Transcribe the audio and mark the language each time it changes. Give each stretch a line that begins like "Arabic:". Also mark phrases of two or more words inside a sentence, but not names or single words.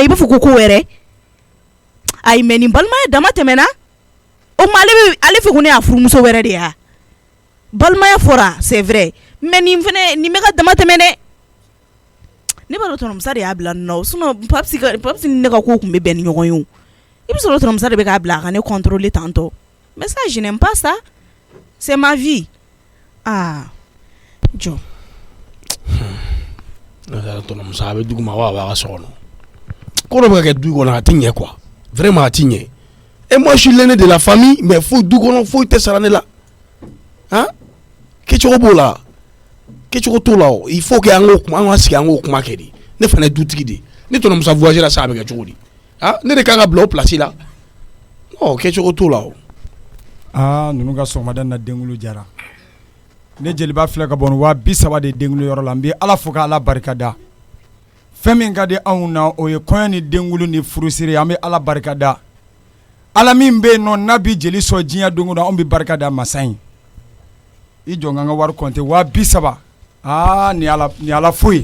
Bambara: i b'a fɔ ko wɛrɛ ayi mais nin balimaya dama tɛmɛna o kuma ale fɛ ko ne y'a furumuso wɛrɛ de ya balimaya fɔra
French: c'est vrai mais
Bambara: nin bɛ ka dama tɛmɛ dɛ ne b'a dɔn tɔnɔmusa de y'a bila nin na sinon Papsi ni ne ka ko tun bɛ bɛn ni ɲɔgɔn ye o i bɛ sɔrɔ tɔnɔmusa de bɛ k'a bila a ka ne
French: contrôler tantôt mais ça je n'aime pas ça c'est ma vie
Bambara: jɔ tɔnɔmusa a bɛ dugu ma wa a b'a ka so kɔnɔ ko dɔ bɛ ka kɛ du kɔnɔ a tɛ ɲɛ
French: quoi vraiment
Bambara: a tɛ ɲɛ
French: et moi je suis l'aîné de la famille mais
Bambara: foyi du kɔnɔ foyi tɛ sara ne la kɛcogo b'o la kɛcogo t'o la
French: il faut que
Bambara: an ka sigi an k'o kuma kɛ de ne fana ye dutigi de ni tɔnɔmusa voyager la sa a bɛ kɛ cogo di ne de kan ka bila o place la kɛcogo t'o la ninnu ka sɔgɔmada na denkulu jara ne jeliba filɛ ka bɔ ni 30,000 de denkulu yɔrɔ la n bɛ ala fo ka ala barika da fɛn min ka di anw na o ye kɔɲɔ ni denkulu ni furusiri an bɛ ala barika da ala min bɛ yen nɔ n'a bɛ jeli sɔn diɲɛ don o don anw bɛ barika da masa in i jɔ n ka wari compter 30,000 ni ala foyi